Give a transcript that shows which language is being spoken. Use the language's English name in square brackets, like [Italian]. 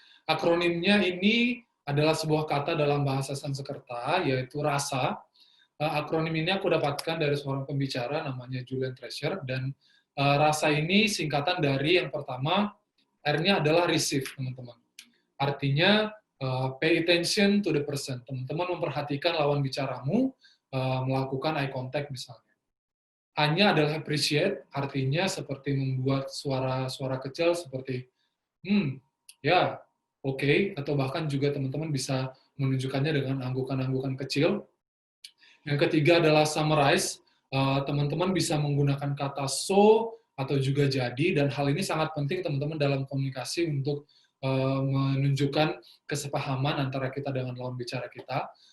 [Indonesian] Akronimnya ini adalah sebuah kata dalam bahasa Sanskerta, yaitu rasa. Akronim ini aku dapatkan dari seorang pembicara, namanya Julian Treasure, dan rasa ini singkatan dari yang pertama, R-nya adalah receive, teman-teman. Artinya, [English] pay attention to the person. [Indonesian] Teman-teman memperhatikan lawan bicaramu, melakukan eye contact misalnya. A-nya adalah appreciate, artinya seperti membuat suara-suara kecil seperti, ya, oke, atau bahkan juga teman-teman bisa menunjukkannya dengan anggukan-anggukan kecil. Yang ketiga adalah summarize, teman-teman bisa menggunakan kata so atau juga jadi, dan hal ini sangat penting teman-teman dalam komunikasi untuk menunjukkan kesepahaman antara kita dengan lawan bicara kita.